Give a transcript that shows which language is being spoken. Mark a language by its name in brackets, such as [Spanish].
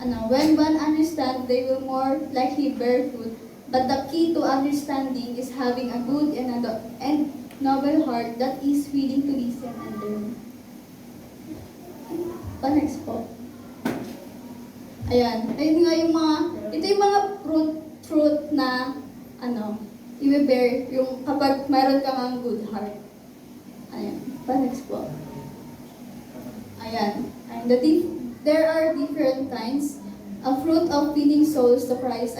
[English] When one understands, they will more likely bear fruit. But the key to understanding is having a good and noble heart that is willing to listen and learn. [Filipino] Next po. Ayan. Ayun nga ito yung mga fruit na, i-bear yung kapag mayroon kang [English] good heart. [Filipino] Ayan. Next po. Ayan. [English] And there are different kinds. A fruit of winning souls to Christ.